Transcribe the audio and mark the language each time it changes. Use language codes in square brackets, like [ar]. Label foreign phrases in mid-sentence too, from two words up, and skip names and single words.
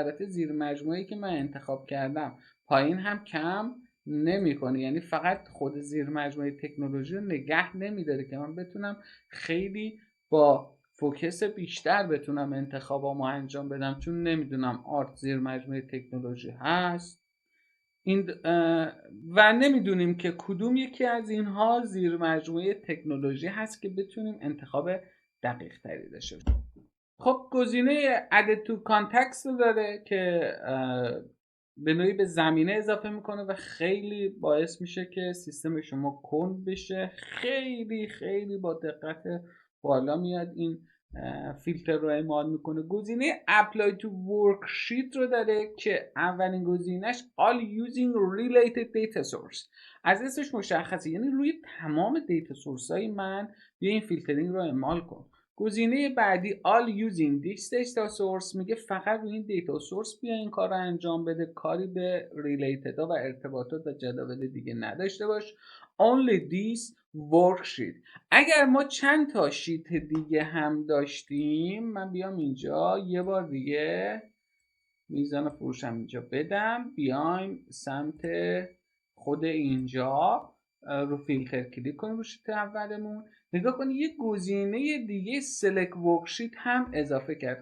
[fa] البته زیر مجموعه‌ای که من انتخاب کردم پایین هم کم نمیکنه، یعنی فقط خود زیر مجموعه تکنولوژی رو نگه نمیداره که من بتونم خیلی با فوکس بیشتر بتونم انتخابامو انجام بدم. چون نمیدونم آرت زیر مجموعه تکنولوژی هست این و نمیدونیم که کدوم یکی از اینها زیر مجموعه تکنولوژی هست که بتونیم انتخاب دقیق تری داشته باشیم. خب گزینه [en] add to contacts [fa] رو داره که به نوعی به زمینه اضافه میکنه و خیلی باعث میشه که سیستم شما کند بشه. خیلی خیلی با دقت بالا میاد این فیلتر رو اعمال میکنه. گزینه [en] apply to worksheet [fa] رو داره که اولین گزینهش [en] all using related data source. [fa] از اسمش مشخصه، یعنی روی تمام [en] data source [fa] های من بیا این فیلترینگ رو اعمال کن. گزینه بعدی [en] all using this data source [fa] میگه فقط روی این [en] data source [fa] بیا این کار رو انجام بده، کاری به ریلیتد ها و ارتباطات و جداول دیگه نداشته باش. [en] only this worksheet. [fa] اگر ما چند تا شیت دیگه هم داشتیم، من بیام اینجا یه بار دیگه میزان فروشم اینجا بدم، بیایم سمت خود اینجا رو فیلتر کلیک کنیم رو شیت اولمون، نگاه کنید یه گزینه دیگه [en] select worksheet [fa] هم اضافه کرد.